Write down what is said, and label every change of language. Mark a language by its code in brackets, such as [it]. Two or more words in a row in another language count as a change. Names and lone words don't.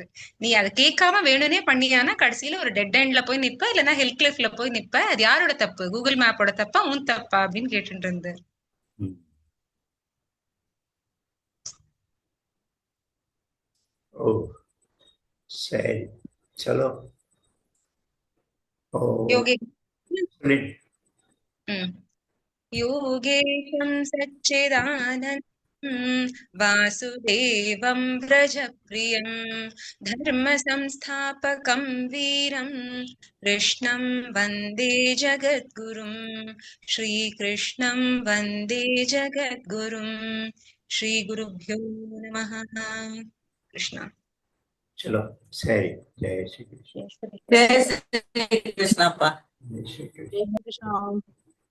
[ta] நீ அதை கேட்காம வேணும்னே பண்ணியானா கடைசியில ஒரு [en] dead end [ta] போய் நிப்ப, இல்லைன்னா [en] hill cliff [ta] போய் நிப்ப. அது யாரோட தப்பு, கூகுள் மேப்போட தப்பா உன் தப்பா அப்படின்னு கேட்டுட்டு இருந்தாரு. ஓ சரி, சலோ. [sa] योगेशं सच्चिदानन्दं वासुदेवं व्रजप्रियं धर्मसंस्थापकं वीरं कृष्णं वन्दे जगद्गुरुं, श्रीकृष्णं वन्दे जगद्गुरुं. श्रीगुरुभ्यो नमः. कृष्ण. [hi] चलो सरी. जय श्री कृष्ण. जय श्री कृष्णप्पा. जय श्री कृष्ण.